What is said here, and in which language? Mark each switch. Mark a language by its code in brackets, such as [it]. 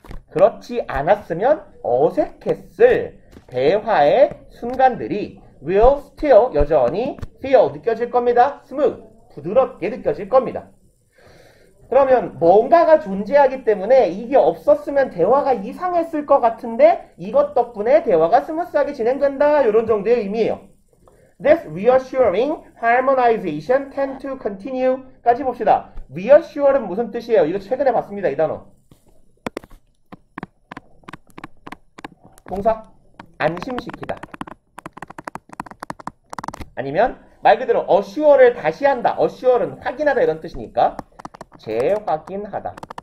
[ko] 그렇지 않았으면 어색했을 대화의 순간들이 will still 여전히 feel 느껴질 겁니다. smooth 부드럽게 느껴질 겁니다. 그러면 뭔가가 존재하기 때문에 이게 없었으면 대화가 이상했을 것 같은데 이것 덕분에 대화가 스무스하게 진행된다. 이런 정도의 의미예요. [en] This reassuring harmonization tend to continue 까지 봅시다. [ko] reassure는 무슨 뜻이에요? 이거 최근에 봤습니다. 이 단어. 동사 안심시키다. 아니면 말 그대로 assure를 다시 한다. assure는 확인하다 이런 뜻이니까 재확인하다.